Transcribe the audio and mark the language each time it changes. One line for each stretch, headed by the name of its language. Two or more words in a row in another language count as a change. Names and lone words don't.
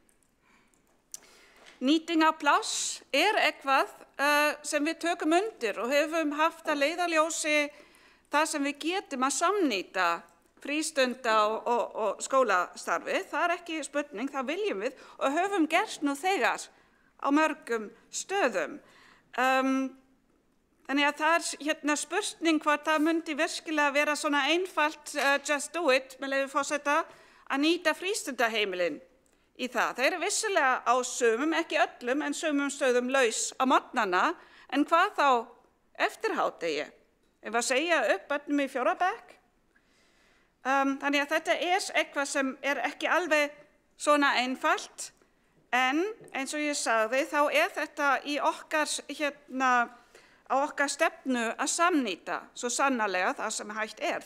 Icelandic: Nýting á pláss er eitthvað sem við tökum undir og höfum haft að leiðarljósi það sem við getum að samnýta frístunda og skólastarfi. Það er ekki spurning, það viljum við og höfum gert nú þegar á mörgum stöðum. Þannig að það er spurning hvort það myndi virkilega vera svona einfalt,
English: just do it,
Icelandic: með leyfi forseta, að nýta frístundaheimilin í það. Það eru vissulega á sumum, ekki öllum, en sumum stöðum laus á morgnana, en hvað þá eftir hádegi? Ef að segja upp börnum í 4. bekk? Þannig að þetta er eitthvað sem er ekki alveg svona einfalt, en eins og ég sagði, þá er þetta í á okkar stefnu að samnýta svo sannarlega það sem hægt er.